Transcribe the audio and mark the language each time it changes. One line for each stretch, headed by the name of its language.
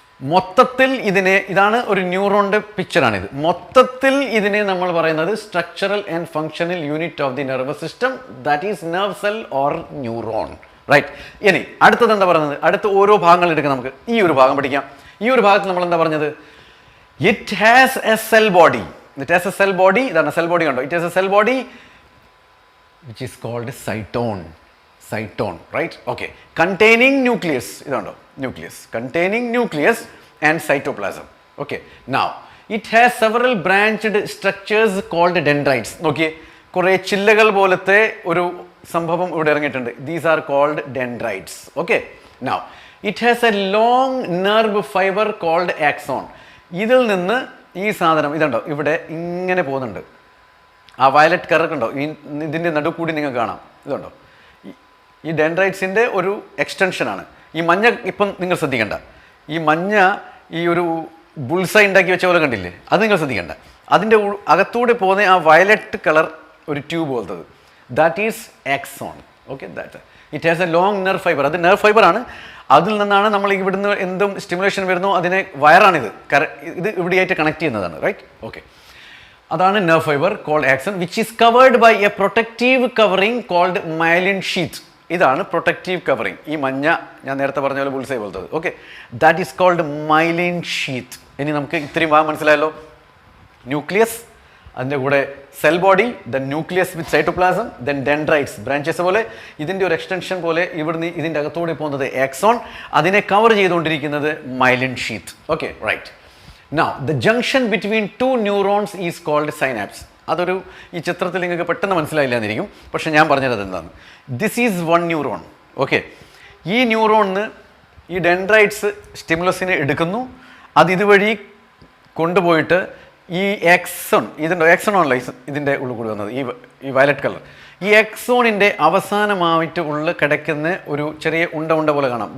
Malayalam: മൊത്തത്തിൽ ഇതാണ് ഒരു ന്യൂറോണിൻ്റെ പിക്ചറാണിത്. മൊത്തത്തിൽ ഇതിനെ നമ്മൾ പറയുന്നത്
English: Structural and functional unit of the nervous system, that is nerve cell or neuron.
Malayalam: Right? ഇനി അടുത്തത് എന്താ പറയുന്നത്? അടുത്ത ഓരോ ഭാഗങ്ങൾ എടുക്കാം. നമുക്ക് ഈ ഒരു ഭാഗം പഠിക്കാം. ഈ ഒരു ഭാഗത്ത് നമ്മൾ എന്താ പറഞ്ഞത്?
English: It has a cell body. It has a cell body.
Malayalam: ഇതാണ് സെൽ ബോഡി കണ്ടോ?
English: It has a cell body which is called cytone. Cytone, right? Okay. Containing nucleus.
Malayalam: ഇതുണ്ടോ?
English: Nucleus. Containing nucleus and cytoplasm. Okay. Now, it has several branched structures called dendrites.
Malayalam: നോക്കിയേ, കുറേ ചില്ലകൾ പോലത്തെ ഒരു സംഭവം ഇവിടെ ഇറങ്ങിയിട്ടുണ്ട്.
English: These are called dendrites. Okay. Now, it has a long nerve fiber called axon.
Malayalam: ഇതിൽ നിന്ന് ഈ സാധനം ഇതുണ്ടോ ഇവിടെ ഇങ്ങനെ പോകുന്നുണ്ട്. ആ വയലറ്റ് കളർ ഉണ്ടോ? ഇതിൻ്റെ നടുക്കൂടി നിങ്ങൾക്ക് കാണാം. ഇതുണ്ടോ? ഈ ഡെൻഡ്രൈറ്റ്സിൻ്റെ ഒരു എക്സ്റ്റൻഷനാണ്. ഈ മഞ്ഞ ഇപ്പം നിങ്ങൾ ശ്രദ്ധിക്കേണ്ട. ഈ മഞ്ഞ ഈ ഒരു ബുൾസൈ ഉണ്ടാക്കി വെച്ച പോലെ കണ്ടില്ലേ? അത് നിങ്ങൾ ശ്രദ്ധിക്കേണ്ട. അതിൻ്റെ അകത്തൂടെ പോകുന്ന ആ വയലറ്റ് കളർ ഒരു tube പോലത്തത്,
English: That is axon.
Malayalam: Okay,
English: That it has a long nerve fibre.
Malayalam: അത് നെർവ് ഫൈബറാണ്. അതിൽ നിന്നാണ് നമ്മൾ ഇവിടുന്ന് എന്തും സ്റ്റിമുലേഷൻ വരുന്നോ അതിനെ വയറാണിത്. ഇത് ഇവിടെയായിട്ട് കണക്ട് ചെയ്യുന്നതാണ്. റൈറ്റ്? ഓക്കെ, അതാണ്
English: Nerve fibre called axon, which is covered by a protective covering called myelin sheath.
Malayalam: ഇതാണ് പ്രൊട്ടക്റ്റീവ് കവറിംഗ്. ഈ മഞ്ഞ ഞാൻ നേരത്തെ പറഞ്ഞ പോലെ bull's eye പോലത്തത്. Okay,
English: That is called myelin sheath.
Malayalam: ഇനി നമുക്ക് ഇത്രയും ഭാഗം മനസ്സിലായല്ലോ. ന്യൂക്ലിയസ്, അതിൻ്റെ കൂടെ സെൽ ബോഡി, ദെൻ ന്യൂക്ലിയസ് വിത്ത് സൈറ്റോപ്ലാസം, ദെൻ ഡെൻഡ്രൈറ്റ്സ് ബ്രാഞ്ചസ് പോലെ ഇതിൻ്റെ ഒരു എക്സ്റ്റൻഷൻ പോലെ ഇവിടുന്ന് ഇതിൻ്റെ അകത്തോടെ പോകുന്നത് ആക്സോൺ, അതിനെ കവർ ചെയ്തുകൊണ്ടിരിക്കുന്നത് myelin sheet. Okay, right.
English: Now, the junction between two neurons is called synapse.
Malayalam: അതൊരു ഈ ചിത്രത്തിൽ നിങ്ങൾക്ക് പെട്ടെന്ന് മനസ്സിലായില്ല എന്നിരിക്കും, പക്ഷേ ഞാൻ പറഞ്ഞത് എന്താണ്?
English: This is one neuron.
Malayalam: Okay, ഈ ന്യൂറോണിന് ഈ ഡെൻഡ്രൈറ്റ്സ് സ്റ്റിമുലസിനെ എടുക്കുന്നു. അത് ഇതുവഴി കൊണ്ടുപോയിട്ട് ഈ എക്സോൺ, ഇതുണ്ടോ? എക്സോണാണല്ലോ ഇതിൻ്റെ ഉള്ളിൽ കൂടി വന്നത്, ഈ വയലറ്റ് കളർ. ഈ എക്സോണിൻ്റെ അവസാനമായിട്ട് ഉള്ള കിടക്കുന്ന ഒരു ചെറിയ ഉണ്ട പോലെ കാണാം.